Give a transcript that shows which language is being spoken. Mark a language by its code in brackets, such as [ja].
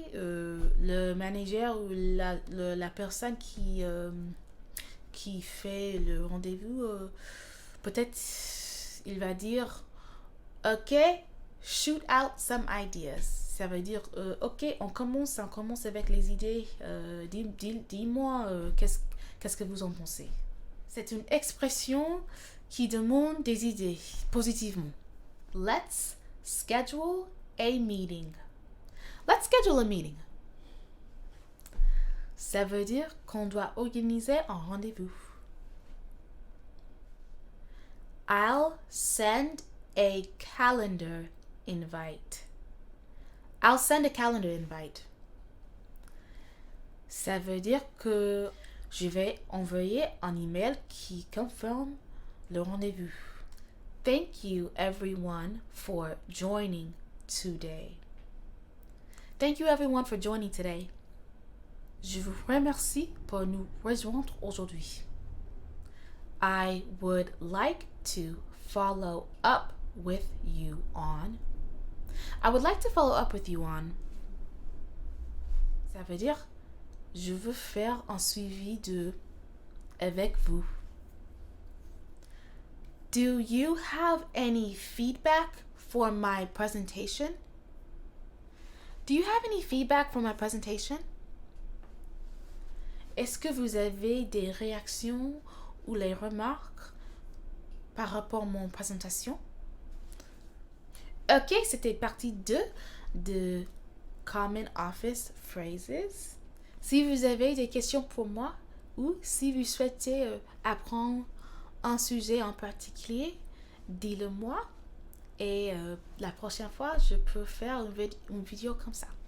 [fr] Le manager ou la personne qui fait le rendez-vous, peut-être il va dire [en] ok, shoot out some ideas. [fr] Ça veut dire ok, on commence avec les idées. Dis-moi qu'est-ce que vous en pensez. C'est une expression qui demande des idées positivement. [en] Let's schedule a meeting. Let's schedule a meeting. [fr] Ça veut dire qu'on doit organiser un rendez-vous. [en] I'll send a calendar invite. I'll send a calendar invite. [fr] Ça veut dire que je vais envoyer un email qui confirme le rendez-vous. [en] Thank you everyone for joining today. Thank you everyone for joining today. [fr] Je vous remercie pour nous rejoindre aujourd'hui. [en] I would like to follow up with you on. I would like to follow up with you on. [fr] Ça veut dire, je veux faire un suivi avec vous. [en] Do you have any feedback for my presentation? Do you have any feedback for my presentation? [fr] Est-ce que vous avez des réactions ou les remarques par rapport à mon présentation? Ok, c'était partie 2 de Common Office Phrases. Si vous avez des questions pour moi ou si vous souhaitez apprendre un sujet en particulier, dis-le-moi et la prochaine fois, je peux faire une vidéo comme ça.